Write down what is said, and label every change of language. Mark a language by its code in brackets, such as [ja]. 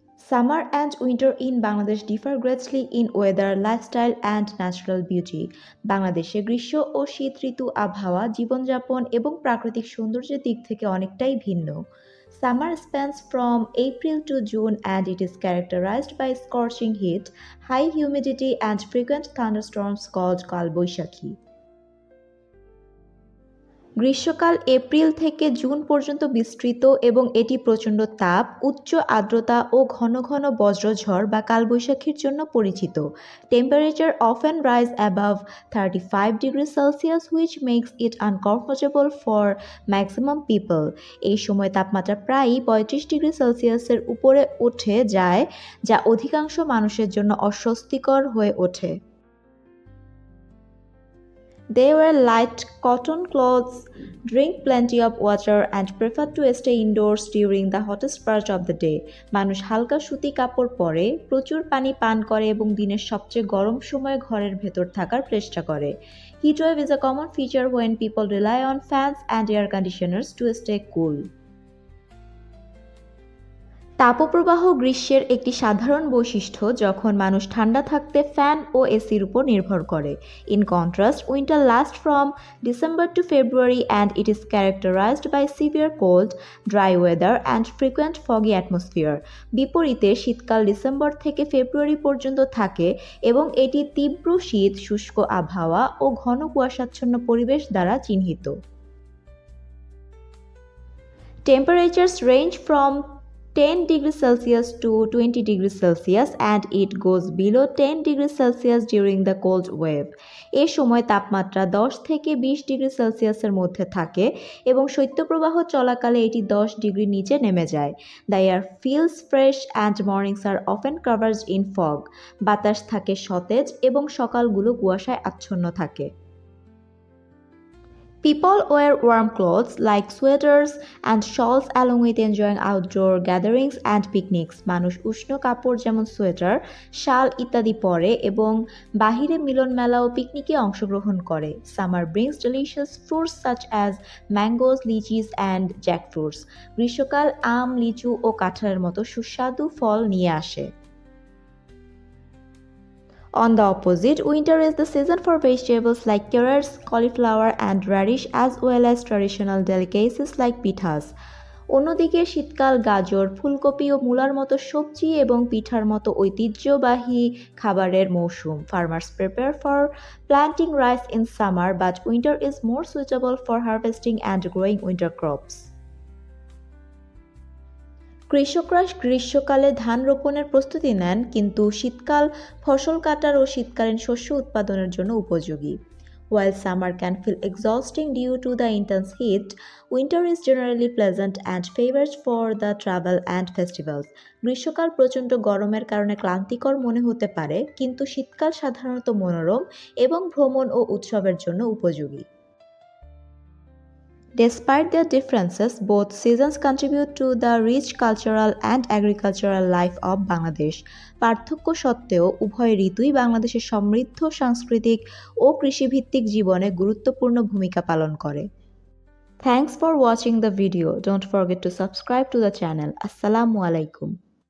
[en] Summer and winter in Bangladesh differ greatly in weather, lifestyle and natural beauty. [bn] বাংলাদেশে গ্রীষ্ম ও শীত ঋতু আবহাওয়া, জীবনযাপন এবং প্রাকৃতিক সৌন্দর্যের দিক থেকে অনেকটাই ভিন্ন। [en] Summer spans from April to June and it is characterized by scorching heat, high humidity and frequent thunderstorms called Kalbaishakhi. [bn] গ্রীষ্মকাল এপ্রিল থেকে জুন পর্যন্ত বিস্তৃত এবং এটি প্রচণ্ড তাপ, উচ্চ আর্দ্রতা ও ঘন ঘন বজ্রঝড় বা কালবৈশাখীর জন্য পরিচিত। [en] Temperature often rise above 35 degrees Celsius which makes it uncomfortable for maximum people। [bn] এই সময় তাপমাত্রা প্রায়ই 35 ডিগ্রি সেলসিয়াসের উপরে উঠে যায়, যা অধিকাংশ মানুষের জন্য অস্বস্তিকর হয়ে ওঠে। [en] They wear light cotton clothes, drink plenty of water and prefer to stay indoors during the hottest part of the day। [bn] মানুষ হালকা সুতি কাপড় পরে, প্রচুর পানি পান করে এবং দিনের সবচেয়ে গরম সময়ে ঘরের ভেতর থাকার চেষ্টা করে। [en] Heat wave is a common feature when people rely on fans and air conditioners to stay cool। [bn] তাপপ্রবাহ গ্রীষ্মের একটি সাধারণ বৈশিষ্ট্য যখন মানুষ ঠান্ডা থাকতে ফ্যান ও এসির উপর নির্ভর করে। [en] In contrast, winter last from December to February and it is characterized by severe cold, dry weather and frequent foggy atmosphere. [bn] বিপরীতে শীতকাল ডিসেম্বর থেকে ফেব্রুয়ারি পর্যন্ত থাকে এবং এটি তীব্র শীত, শুষ্ক আবহাওয়া ও ঘন কুয়াশাচ্ছন্ন পরিবেশ দ্বারা চিহ্নিত। [en] Temperatures range from 10 degrees Celsius to 20 degrees Celsius and it goes below 10 degrees Celsius during the cold wave। [bn] এ সময় তাপমাত্রা 10 থেকে 20 ডিগ্রি সেলসিয়াসের মধ্যে থাকে এবং শৈত্যপ্রবাহ চলাকালে এটি 10 ডিগ্রি নিচে নেমে যায়। [en] The air feels fresh and mornings are often covered in fog। [bn] বাতাস থাকে সতেজ এবং সকালগুলো কুয়াশায় আচ্ছন্ন থাকে। [en] People wear warm clothes like sweaters and shawls along with enjoying outdoor gatherings and picnics। [bn] মানুষ উষ্ণ কাপড় যেমন সোয়েটার, শাল ইত্যাদি পরে এবং বাহিরে মিলনমেলা ও পিকনিকে অংশগ্রহণ করে। [en] Summer brings delicious fruits such as mangoes, lychees and jackfruits। [bn] গ্রীষ্মকাল আম, লিচু ও কাঁঠালের মতো সুস্বাদু ফল নিয়ে আসে। [en] On the opposite, winter is the season for vegetables like carrots, cauliflower and radish as well as traditional delicacies like pithas। [bn] অন্যদিকে শীতকাল গাজর, ফুলকপি ও মূলার মতো সবজি এবং পিঠার মতো ঐতিহ্যবাহী খাবারের মৌসুম। [en] Farmers prepare for planting rice in summer but winter is more suitable for harvesting and growing winter crops। [bn] কৃষকরা গ্রীষ্মকালে ধান রোপণের প্রস্তুতি নেন, কিন্তু শীতকাল ফসল কাটার ও শীতকালীন শস্য উৎপাদনের জন্য উপযোগী। [en] While summer can feel exhausting due to the intense heat, winter is generally pleasant and favored for the travel and festivals। [bn] গ্রীষ্মকাল প্রচণ্ড গরমের কারণে ক্লান্তিকর মনে হতে পারে, কিন্তু শীতকাল সাধারণত মনোরম এবং ভ্রমণ ও উৎসবের জন্য উপযোগী। [en] Despite their differences, both seasons contribute to the rich cultural and agricultural life of Bangladesh। [bn] পার্থক্য সত্ত্বেও উভয় ঋতুই বাংলাদেশের সমৃদ্ধ সাংস্কৃতিক ও কৃষিভিত্তিক জীবনে গুরুত্বপূর্ণ ভূমিকা পালন করে। [en] Thanks for watching the video. Don't forget to subscribe to the channel. Assalamu alaikum.